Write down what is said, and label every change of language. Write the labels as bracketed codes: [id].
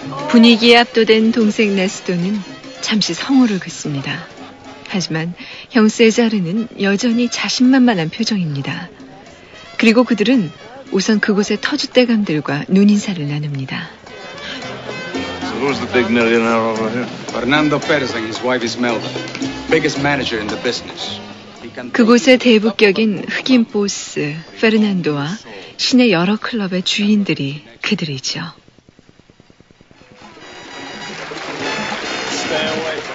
[ko] 분위기에 압도된 동생 네스토는 잠시 성호를 긋습니다. 하지만 형 세자르는 여전히 자신만만한 표정입니다. 그리고 그들은 우선 그곳의 터줏대감들과 눈인사를 나눕니다. [en] So who's the big millionaire over here? Fernando Perez and his wife Ismelda, biggest manager in the business. [ko] 그곳의 대부격인 흑인 보스 페르난도와 시내 여러 클럽의 주인들이 그들이죠. [en] Stay away.